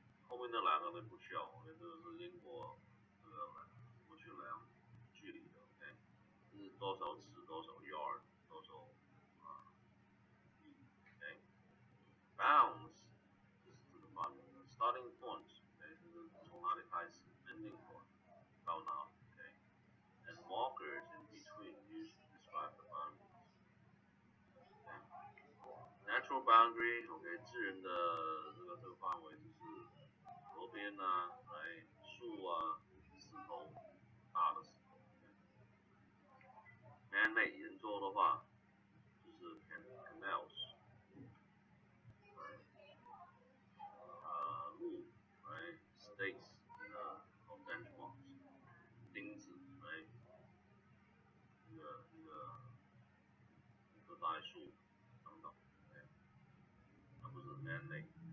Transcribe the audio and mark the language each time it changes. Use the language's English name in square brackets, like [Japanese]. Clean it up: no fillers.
[Chinese] 后面那两个呢不需要，因为这个是英国这个怎么去量距离的 ，OK？这是多少尺、多少 yard、多少，OK？Bounds 这是这个范围 ，starting point，OK？这是从哪里开始 [English] ，ending point [Chinese] 到哪里 [English] ，OK？And markers in between used to describe the boundaries。Natural boundary，OK？ [Chinese] 自然的这个范围就是河边啊，来树啊，石头，大的石头。 Man-made 人做的话，就是 canals， 路 ，right stakes， or benchmarks， 钉子 ，right， 一个大树等等，那不是 man-made，